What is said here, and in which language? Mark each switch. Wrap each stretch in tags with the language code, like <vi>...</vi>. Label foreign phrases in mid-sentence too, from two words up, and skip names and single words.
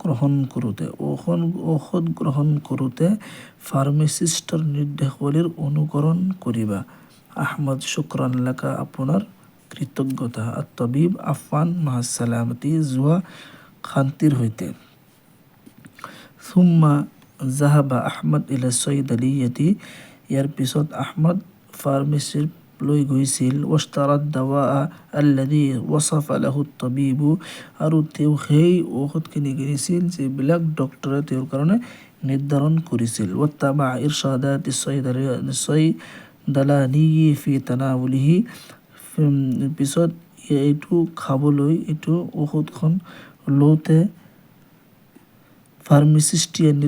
<as>গ্ৰহণ কৰোঁতে ফাৰ্মাচিষ্টৰ নিৰ্দেশাৱলীৰ অনুকৰণ কৰিবা আহমদ</as> <ar>شكرا لك</ar> <as>আপোনাৰ কৃতজ্ঞতা আত-তাবিব</as> <ar>عفوا مع السلامة</ar> <as>যোৱা শান্তিৰ সৈতে</as> <ar>ثم ذهب أحمد إلى الصيدلية</ar> <as>ইয়াৰ পিছত আহমদ ফাৰ্মাচীৰ লৈ গৈছিল</as> <ar>واشترى الدواء الذي وصف له الطبيب</ar> <as>আৰু তেওঁ সেই ঔষধখিনি কিনিছিল যিবিলাক ডক্টৰে তেওঁৰ কাৰণে নিৰ্ধাৰণ কৰিছিল</as> <ar>واتبع إرشادات الصيدلاني في تناوله</ar> <as>পিছত এইটো খাবলৈ এইটো ঔষধখন লওঁতে ফাৰ্মাচিষ্টে</as>